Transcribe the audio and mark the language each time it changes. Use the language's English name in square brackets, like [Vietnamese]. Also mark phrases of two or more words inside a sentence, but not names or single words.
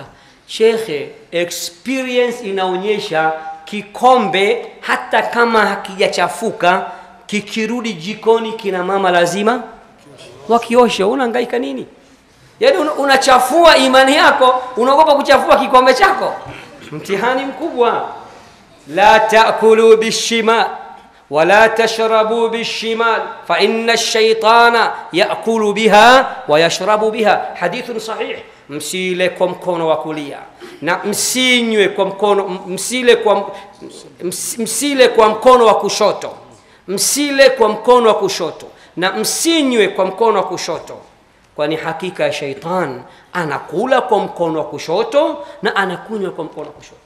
[Swahili] Sheikh, experience inaonyesha kikombe hata kama hakijachafuka kikirudi jikoni kina mama lazima wakiosha. Unahangaika nini? Yaani unachafua imani yako, unaogopa kuchafua kikombe chako. Mtihani mkubwa. [Arabic] لا تأكلوا بالشمال ولا تشربوا بالشمال فإن الشيطان يأكل بها ويشرب بها. حديث صحيح. [Swahili] Msile kwa mkono wa kulia na msinywe kwa mkono, msile kwa mkono wa kushoto, msile kwa mkono wa kushoto na msinywe kwa mkono wa kushoto, kwani hakika ya shaitan anakula kwa mkono wa kushoto na anakunywa kwa mkono wa kushoto.